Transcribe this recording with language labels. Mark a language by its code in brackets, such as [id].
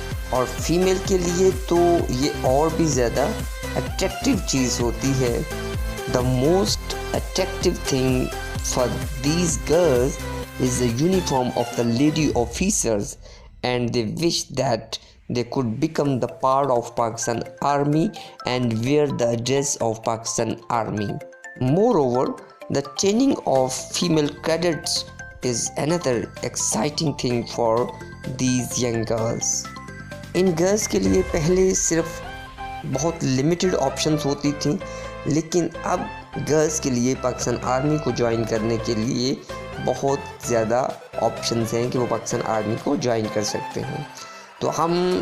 [ur] اور فیمیل کے لیے تو یہ اور بھی زیادہ اٹریکٹیو چیز ہوتی ہے۔ [en] The most attractive thing for these girls is the uniform of the lady officers, and they wish that they could become the part of Pakistan Army and wear the dress of Pakistan Army. Moreover, the training of female cadets is another exciting thing for these young girls. [ur] In girls کے لیے پہلے صرف بہت limited options ہوتی تھیں، لیکن اب girls کے لیے پاکستان آرمی کو جوائن کرنے کے لیے بہت زیادہ آپشنز ہیں کہ وہ پاکستان آرمی کو جوائن کر سکتے ہیں۔ تو ہم